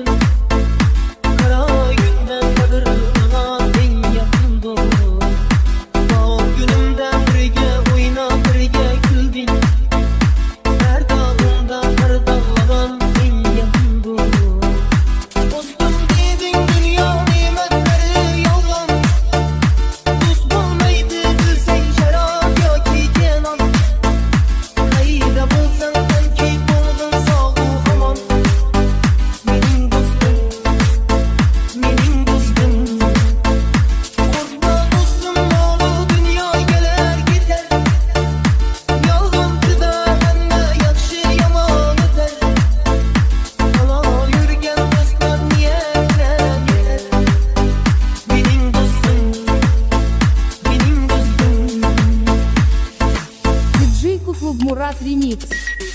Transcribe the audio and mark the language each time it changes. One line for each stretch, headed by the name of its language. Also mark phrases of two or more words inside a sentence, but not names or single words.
Uzbek: Kara günde qadrlagan eng yaqin do'st. Bog' günümde birga o'ynab birga kulding. Her dağımda qadrlagan eng yaqin do'st. Dostum deding dunyo ne'matlari yolg'on, tuz bo'lmaydi bilsang sharob yoki janon. Qayda bo'lsang sanki o'g'lim sog' omon. Mening dostum, mening dostum.
Turkish: Korkma dostum oğlu dünya gelir gider.
Uzbek: Yolg'onchida hamma yaxshi yomon o'tar. Hala yurgan do'stlar niyatine yeter. Mening dostum, mening dostum.
Russian: Диджей Куклуб Мурат ремикс.